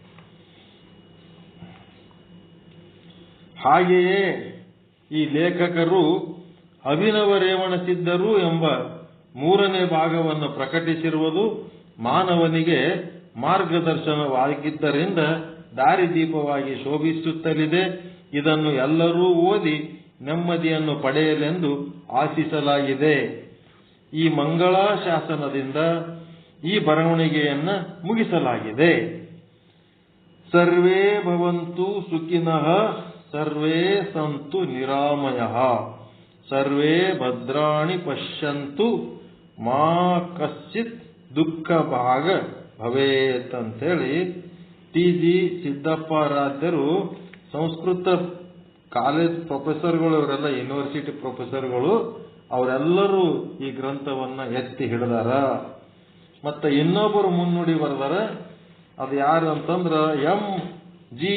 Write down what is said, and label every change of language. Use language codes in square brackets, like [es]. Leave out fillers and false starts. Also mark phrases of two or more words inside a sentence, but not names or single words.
[kn] ಹಾಗೆಯೇ ಈ ಲೇಖಕರು ಅಭಿನವ ರೇವಣ ಸಿದ್ಧರು ಎಂಬ 3ನೇ ಭಾಗವನ್ನು ಪ್ರಕಟಿಸಿರುವುದು ಮಾನವನಿಗೆ ಮಾರ್ಗದರ್ಶನವಾಗಿದ್ದರಿಂದ ದಾರಿದೀಪವಾಗಿ ಶೋಭಿಸುತ್ತಲಿದೆ. ಇದನ್ನು ಎಲ್ಲರೂ ಓದಿ ನೆಮ್ಮದಿಯನ್ನು ಪಡೆಯಲೆಂದು ಆಶಿಸಲಾಗಿದೆ. ಈ ಮಂಗಳಾ ಶಾಸನದಿಂದ ಈ ಬರವಣಿಗೆಯನ್ನು ಮುಗಿಸಲಾಗಿದೆ. [sa] ಸರ್ವೇ ಭವಂತು ಸುಖಿನಃ, ಸರ್ವೇ ಸಂತು ನಿರಾಮಯಃ, ಸರ್ವೇ ಭದ್ರಾಣಿ ಪಶ್ಯಂತು, ಮಾ ಕಶ್ಚಿತ್ ದುಃಖ ಭಾಗ ಭವೇತ್ [kn] ಅಂತೇಳಿ ಟಿ.ಜಿ. ಸಿದ್ದಪ್ಪಾರಾಧ್ಯರು ಸಂಸ್ಕೃತ [en] college professors, [kn] ಇವರೆಲ್ಲ [en] university professors, [kn] ಅವರೆಲ್ಲರೂ ಈ ಗ್ರಂಥವನ್ನ ಎತ್ತಿ ಹಿಡಿದಾರ. ಮತ್ತೆ ಇನ್ನೊಬ್ಬರು ಮುನ್ನುಡಿ ಬರೆದಾರ. ಅದು ಯಾರು ಅಂತಂದ್ರ ಎಂ.ಜಿ.